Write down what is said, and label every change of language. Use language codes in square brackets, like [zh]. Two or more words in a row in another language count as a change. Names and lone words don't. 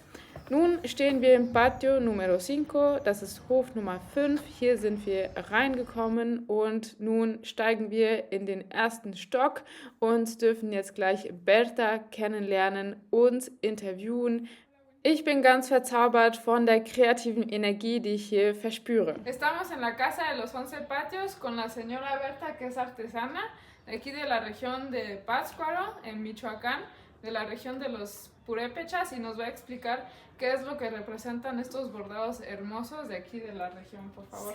[de] Nun stehen wir im Patio Numero 5, das ist Hof Nummer 5. Hier sind wir reingekommen und nun steigen wir in den ersten Stock und dürfen jetzt gleich Berta kennenlernen und interviewen. Ich bin ganz verzaubert von der kreativen Energie, die ich hier verspüre. [es] Estamos en la Casa de los 11 Patios con la señora Berta, que es artesana, de aquí de la región de Pátzcuaro, en Michoacán, de la región de los Purépechas, y nos va a explicar qué es lo que representan estos bordados hermosos de aquí de la región, por favor.